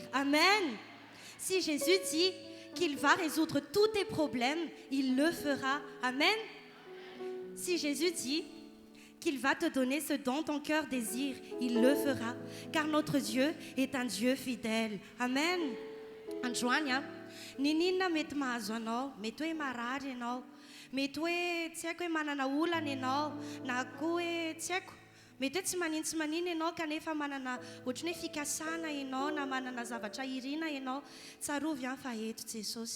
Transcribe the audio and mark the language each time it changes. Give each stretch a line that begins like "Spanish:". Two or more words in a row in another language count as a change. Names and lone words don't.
French: Amen. Si Jésus dit qu'il va résoudre tous tes problèmes, il le fera. Amen. Si Jésus dit qu'il va te donner ce dont ton cœur désire, il le fera. Car notre Dieu est un Dieu fidèle. Amen.
Malagasy: Androany, ninina mety mahazo anao, mety hoe marary ianao, mety hoe tsy haiko hoe manana olana ianao, na koa hoe tsy haiko, mety hoe tsy manino ianao kanefa manana ohatrany hoe fikasana ianao na manana zavatra irina ianao, tsarovy fa eto Jesosy.